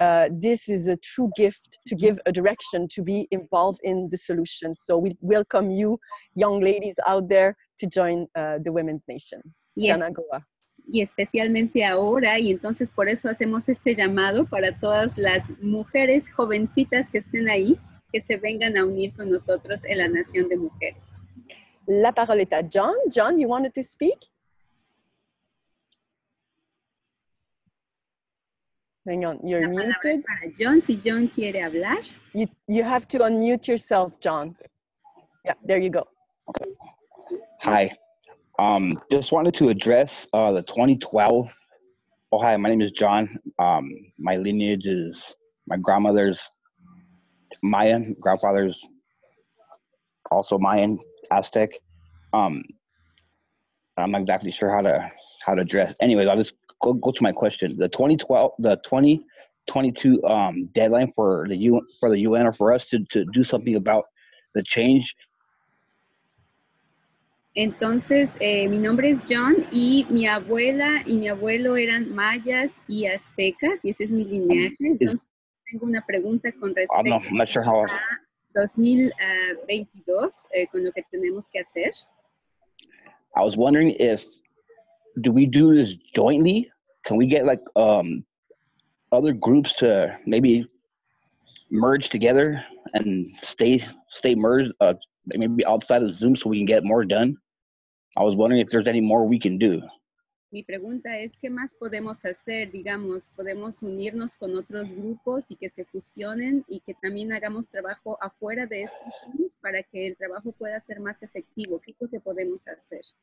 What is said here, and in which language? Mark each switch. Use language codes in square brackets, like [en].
[en] This is a true gift to give a direction, to be involved in the solution. So we welcome you, young ladies out there, to join the Women's Nation. Yes. [es] Y especialmente ahora, y entonces por eso hacemos este llamado para todas las mujeres jovencitas que estén ahí, que se vengan a unir con nosotros en la Nación de Mujeres. [fr] La parole est à John. [en] John, you wanted to speak? Hang on, you're [es] La palabra es [en] muted. [es] para John, si John quiere hablar. [en] You have to unmute yourself, John. Yeah, there you go. Hi. Just wanted to address the 2012. Oh, hi, my name is John. My lineage is my grandmother's Mayan, grandfather's also Mayan, Aztec. I'm not exactly sure how to address. Anyways, I'll just go to my question. The 2022 deadline for the UN or for us to do something about the change. [es] Entonces, mi nombre es John y mi abuela y mi abuelo eran mayas y aztecas y ese es mi linaje. Entonces, tengo una pregunta con respecto [en] I'm not sure how. [es] a 2022, con lo que tenemos que hacer. [en] I was wondering do we do this jointly? Can we get like other groups to maybe merge together and stay merged, maybe outside of Zoom so we can get more done? I was wondering if there's any more we can do. [es] Mi pregunta es, ¿qué más podemos hacer? Digamos, ¿podemos unirnos con otros grupos y que se fusionen y que también hagamos trabajo afuera de estos Zooms para que el trabajo pueda ser más efectivo? ¿Qué es lo que podemos hacer?